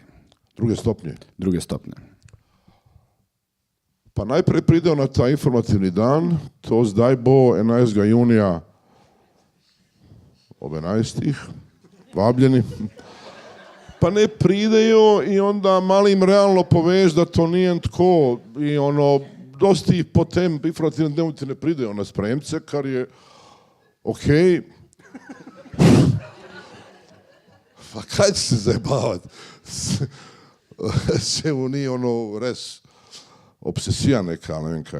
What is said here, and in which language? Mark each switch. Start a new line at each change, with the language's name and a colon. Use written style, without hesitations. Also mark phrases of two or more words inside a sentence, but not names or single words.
Slovenian: druge stopnje. Druge stopnje. Pa najprej pridejo na ta informativni dan, to zdaj bo 11. junija ob 11. vabljeni. Pa ne pridejo
Croatian: i onda malo im realno poveš da to nije tako i ono,
Slovenian: dosti ih po tem
Croatian: informativnom dnevnu
Slovenian: ti ne pridejo na spremce, kar je okej.
Croatian: Pa kaj će se zajebavati? Čemu nije ono res obsesija neka,
Slovenian: ne vem kaj.